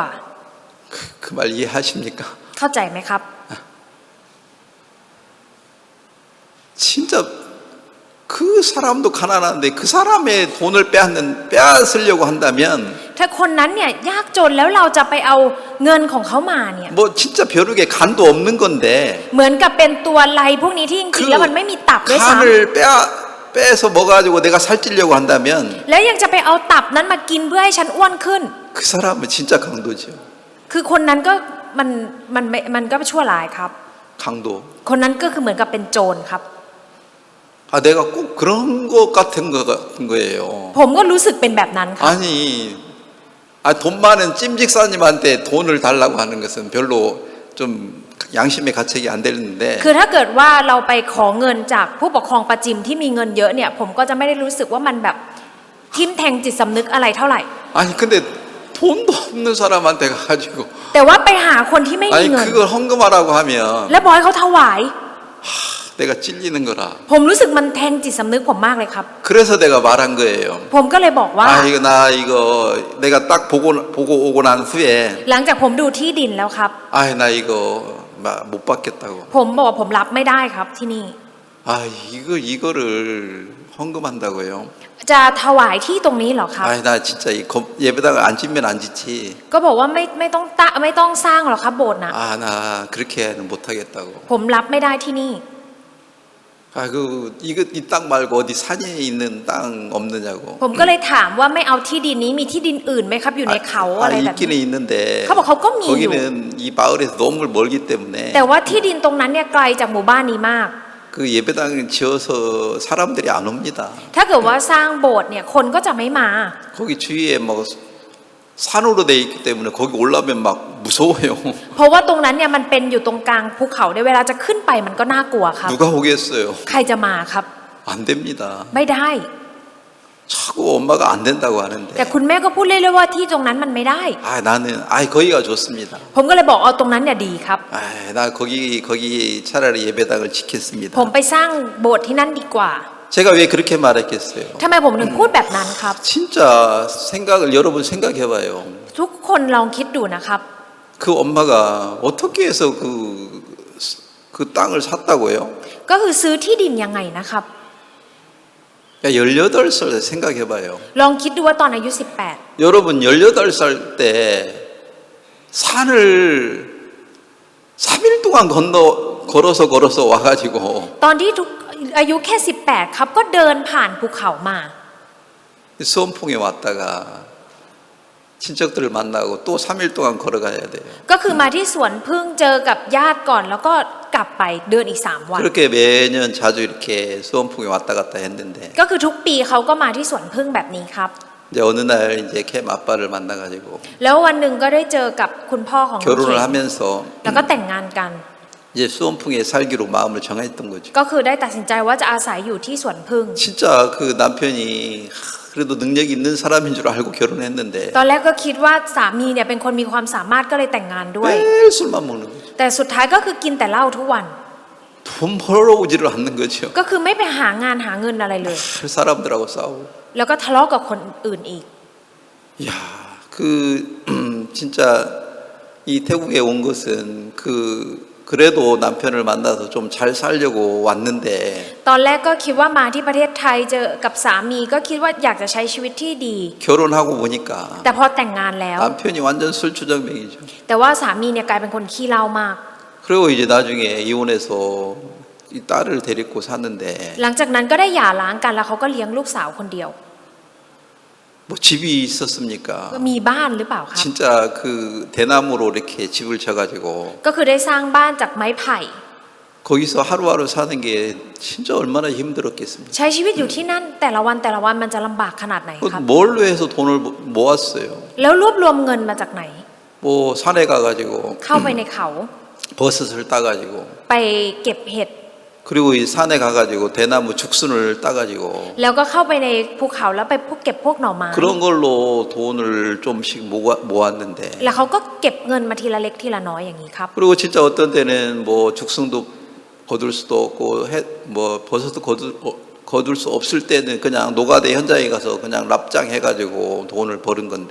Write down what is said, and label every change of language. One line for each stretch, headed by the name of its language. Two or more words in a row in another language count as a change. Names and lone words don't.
Korean: 그 말 이해하십니까?
Thai: เข้าใจไหมครับ
Korean: 진짜 그 사람도 가난한데 그 사람의 돈을 빼앗으려고 한다면
Thai: ถ้าคนนั้นเนี่ยยากจนแล้วเราจะไปเอาเงินของเขามาเนี่ย
Korean: 뭐 진짜 벼룩에 간도 없는 건데
Thai: เหมือนกับเป็นตัวไลพวกนี้ที่จริงๆแล้วมันไม่มีตับด้วยซ้
Korean: 간을 빼서 먹어가지고 내가 살찌려고 한다면
Thai: ำแล้วยังจะไปเอาตับนั้นมากินเพื่อให้ฉันอ้วนขึ้น
Korean: 그 사람은 진짜 강도죠.
Thai: คือคนนั้นก็มันก็ชั่วร้ายครับ
Korean: 강도.
Thai: คนนั้นก็คือเหมือนกับเป็นโจรครับ
Korean: 내가 꼭 그런 것 같은 거예요.
Thai: ผมก็รู้สึกเป็นแบบนั้นครับ
Korean: 아니, 돈 많은 찜직사님한테 돈을 달라고 하는 것은 별로 좀 양심의 가책이 안 되는데.
Thai: คือถ้าเกิดว่าเราไปขอเงินจากผู้ปกครองประจิมที่มีเงินเยอะเนี่ยผมก็จะไม่ได้รู้สึกว่ามันแบบทิ่มแทงจิตสำนึกอะไรเท่าไหร่
Korean: 아니 근데 돈도 없는 사람한테 가가지고
Thai: แต่ว่าไปหาคนที่ไม่มี
Korean: 아니
Thai: เงิน
Korean: 그걸 헌금하라고 하면
Thai: และบอกให้เขาถวาย
Korean: 내가 찔리는 거라.
Thai: ผมรู้สึกมันแทงจิตสำนึกผมมากเลยครับ
Korean: 그래서 내가 말한 거예요.
Thai: ผมก็เลยบอกว่า
Korean: 이거 내가 딱 보고 오고 난 후에
Thai: หลังจากผมดูที่ดินแล้วครับ
Korean: 나 이거 못 받겠다고.
Thai: ผมบอกว่าผมรับไม่ได้ครับที่นี่
Korean: 이거를 헌금한다고요.
Thai: จะถวายที่ตรงนี้เหรอครับ
Korean: 나 진짜 예배당을 안 짓면 안 짓지.
Thai: ก็บอกว่าไม่ต้องสร้างหรอกครับโบสถ์นะ
Korean: 나 그렇게는 못 하겠다고.
Thai: ผมรับไม่ได้ที่นี่
Korean: 이 땅 말고 어디 산에 있는 땅 없느냐고.
Thai: ผมก็เลยถามว่าไม่เอาที่ดินนี้มีที่ดินอื่นไหมครับอยู่ในเขาอะไรแบบ
Korean: 있기는
Thai: นี้
Korean: 있는데.
Thai: เขาบอกเขาก็มีอยู่
Korean: 거기는 이 마을에서 너무 멀기 때문에.
Thai: แต่ว่าที่ดินตรงนั้นเนี่ยไกลจากหมู่บ้านนี้มาก
Korean: 그 예배당 지어서 사람들이 안 옵니다.
Thai: ถ้าเกิดว่าสร้างโบสถ์เนี่ยคนก็จะไม่มา
Korean: 거기 주위에 뭐 산으로 돼 있기 때문에 거기 올라면 막 무서워요.
Thai: เพราะว่าตรงนั้นเนี่ยมันเป็นอยู่ตรงกลางภูเขาเนี่ยเวลาจะขึ้นไปมันก็น่ากลัวครับ
Korean: 누가 오겠어요?
Thai: ใครจะมาครับ
Korean: 안 됩니다.
Thai: ไม่ได้
Korean: 자꾸 엄마가 안 된다고
Thai: แต่
Korean: 하는데
Thai: คุณแม่ก็พูดเรื่อยๆว่าที่ตรงนั้นมันไม่ได้
Korean: 아 나는 거기가 좋습니다.
Thai: ผมก็เลยบอกเอาตรงนั้นเนี่ยดีครับ
Korean: 나 거기 차라리 예배당을 지켰습니다.
Thai: ผมไปสร้างโบสถ์ที่นั่นดีกว่า
Korean: 제가 왜 그렇게 말했겠어요?
Thai: ทำไมผมถึงพูดแบบนั้นครับ
Korean: 진짜 생각을 여러분 생각해봐요.
Thai: ทุกคนลองคิดดูนะครับ
Korean: 그 엄마가 어떻게 해서 그 땅을 샀다고요?
Thai: ก็คือซื้อที่ดินยังไงนะครับ
Korean: 야, 18살 생각해봐요.
Thai: ลองคิดดูว่าตอนอายุ
Korean: 여러분 18살 때 산을 3일 동안 걸어서 와가지고
Thai: 18 ตอนที่ทุกอายุแค่ 18 ครับก็เดินผ่านภูเขามา
Korean: 수원풍에 왔다가 친척들을 만나고 또 3일 동안 걸어가야 돼요.
Thai: ก็คือมาที่สวนพึ่งเจอกับญาติก่อนแล้วก็กลับไปเดินอีก3 วัน
Korean: 그렇게 매년 자주 이렇게 수원풍에 왔다 갔다 했는데
Thai: ก็คือทุกปีเขาก็มาที่สวนพึ่งแบบนี้ครับ
Korean: 이제 어느 날 이제 캠 아빠를 만나가지고
Thai: แล้ววันหนึ่งก็ได้เจอกับคุณพ่อของน้อง
Korean: 결혼을
Thai: เขม
Korean: 하면서
Thai: แล้วก็แต่งงานกัน
Korean: 이제 수원풍에 살기로 마음을 정했던 거죠.
Thai: ก็คือได้ตัดสินใจว่าจะอาศัยอยู่ที่สวนพึ่ง
Korean: 진짜 그 남편이 그래도 능력이 있는 사람인 줄 알고 결혼했는데
Thai: ตอนแรกก็คิดว่าสามีเนี่ยเป็นคนมีความสามารถก็เลยแต่งงานด้วย
Korean: 매일 술만 먹는 거죠.
Thai: แต่สุดท้ายก็คือกินแต่เหล้าทุกวัน
Korean: 돈 벌어 오지를 않는 거죠.
Thai: ก็คือไม่ไปหางานหาเงินอะไรเลย
Korean: 그 사람들하고 싸우고.
Thai: แล้วก็ทะเลาะกับคนอื่นอีก
Korean: 야, 진짜 이 태국에 온 것은 그래도 남편을 만나서 좀 잘 살려고 왔는데
Thai: ตอนแรกก็คิดว่ามาที่ประเทศไทยเจอกับสามีก็คิดว่าอยากจะใช้ชีวิตที่ดี
Korean: 결혼하고 보니까
Thai: แต่พอแต่งงานแล้ว
Korean: 남편이 완전 술주정뱅이죠.
Thai: แต่ว่าสามีเนี่ยกลายเป็นคนขี้เหล้ามาก
Korean: 그리고 이제 나중에 이혼해서 이 딸을 데리고 사는데
Thai: หลังจากนั้นก็ได้หย่าร้างกันแล้วเขาก็เลี้ยงลูกสาวคนเดียว
Korean: 뭐 집이 있었습니까?
Thai: ก็มีบ้านหรือเปล่าครับ
Korean: 진짜 그 대나무로 이렇게 집을 쳐가지고
Thai: ก็คือได้สร้างบ้านจากไม้ไผ่
Korean: 거기서 하루하루 사는 게 진짜 얼마나 힘들었겠습니까?
Thai: ใช้ชีวิตอยู่ที่นั่นแต่ละวันมันจะลำบากขนาดไหนครับ
Korean: 뭘로 해서 돈을 모았어요?
Thai: แล้วรวบรวมเงินมาจากไหน
Korean: 뭐 산에 가가지고
Thai: เข้าไปในเขา
Korean: 버섯을 따가지고
Thai: ไปเก็บเห็ด
Korean: 그리고 이 산에 가가지고 대나무 죽순을 따가지고
Thai: แล้วก็เข้าไปในภูเขาแล้วไปเก็บพวกหน่อไม้
Korean: 그런 걸로 돈을 좀씩 모았는데
Thai: แล้วเขาก็เก็บเงินมาทีละเล็กทีละน้อยอย่างนี้ครับ
Korean: 그리고 진짜 어떤 때는 뭐 죽순도 거둘 수도 없고 뭐 버섯도 거둘 수 없을 때는 그냥 노가다 현장에 가서 그냥 납작 해가지고 돈을 버는 건데